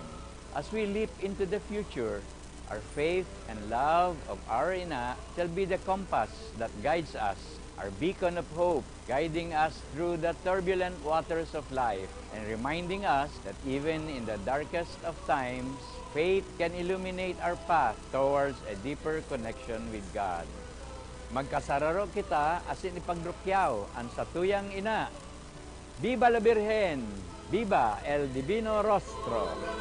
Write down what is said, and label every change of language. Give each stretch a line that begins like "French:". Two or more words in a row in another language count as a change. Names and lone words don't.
English: As we leap into the future, our faith and love of our Ina shall be the compass that guides us, our beacon of hope, guiding us through the turbulent waters of life and reminding us that even in the darkest of times, faith can illuminate our path towards a deeper connection with God.
Bikol: Magkasararo kita asin ipagrukyaw ang satuyang Ina.
Spanish: Viva la Virgen! Viva el Divino Rostro!